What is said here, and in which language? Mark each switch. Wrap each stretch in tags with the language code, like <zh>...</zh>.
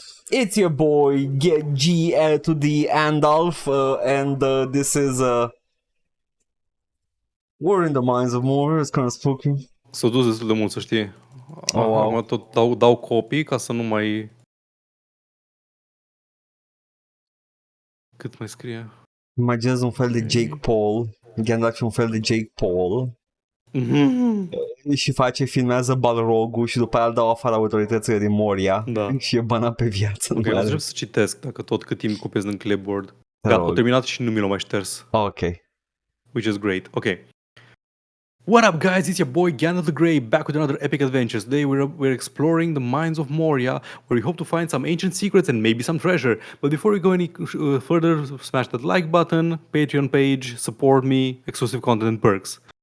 <en>It's your boy G to the Gandalf and this is we're in the mines of Moria. It's kind of spooky.</en> <ro>S-a dus destul de mult, să știi.</ro> <en>Wow.</en> <ro>Tot dau copii ca să nu mai... Cât mai scrie? Imaginez un fel de Jake Paul. Gandalf e un fel de Jake Paul. Și filmează Balrogul și după aia îl dau afară autoritățile din Moria. Da. Și e banat pe viață. Ok, trebuie să citesc dacă tot cât timp copiez în clipboard. Gata, au terminat și nu mi l-au mai șters. Ok.</ro> <en>Which is great. Ok. What up, guys? It's your boy Gandalf the Grey, back with another epic adventure. Today we're exploring the mines of Moria, where we hope to find some ancient secrets and maybe some treasure. But before we go any further, smash that like button, Patreon page, support me, exclusive content and perks.</en>